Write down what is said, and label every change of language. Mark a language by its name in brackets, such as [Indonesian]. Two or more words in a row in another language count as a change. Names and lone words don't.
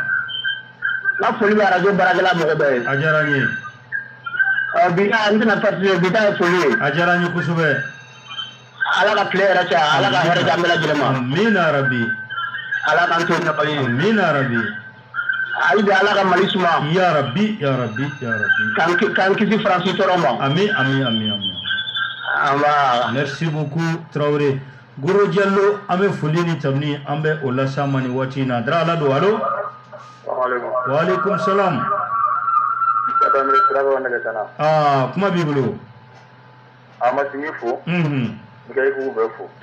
[Bambara] N ka foli bɛ arajo baarakɛla mɔgɔ bɛɛ ye. A diyara n ye. Bi ta n tɛna participer bi ta ye foli ye. A diyara n ye kosɛbɛ. Ala ka tile yɛrɛ caya ala ka hɛrɛ di an bɛɛ lajɛlen ma. [Arabic] آمين ربي. [Bambara] Ala k'an to ɲɔgɔn ye. [Arabic] آمين ربي. [Bambara] Hali bi ala ka Mali suma. [Arabic] يا ربي، يا ربي، يا ربي. [Bambara] K'an kisi Faransi tɔɔrɔ ma. Ami, ami, ami, ami. Anba. [French] Merci beaucoup Traoré. [Bambara] Goro Diallo an bɛ foli ni tamuni an bɛ o lase ma ni waati in na. Dara ala don allo. [Arabic] وعليكم السلام. [Bambara] Kuma b'i bolo. A ma sigi fo. Nka i k'u bɛɛ fo.